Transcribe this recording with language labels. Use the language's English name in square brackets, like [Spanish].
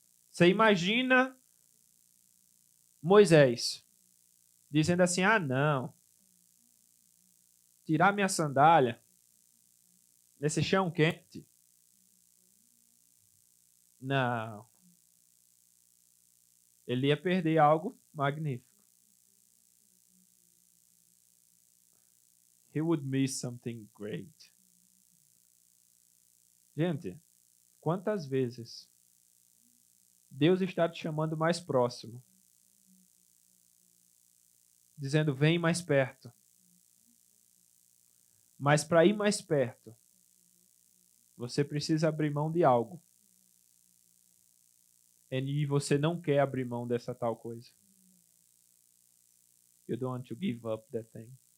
[Portuguese] Você imagina Moisés dizendo assim: não, tirar minha sandália nesse chão quente? Não. Ele ia perder algo magnífico. [English] He would miss something great. [Portuguese] Gente, quantas vezes Deus está te chamando mais próximo, dizendo: vem mais perto. Mas para ir mais perto, você precisa abrir mão de algo. E você não quer abrir mão dessa tal coisa. [English] You don't want to give up that thing.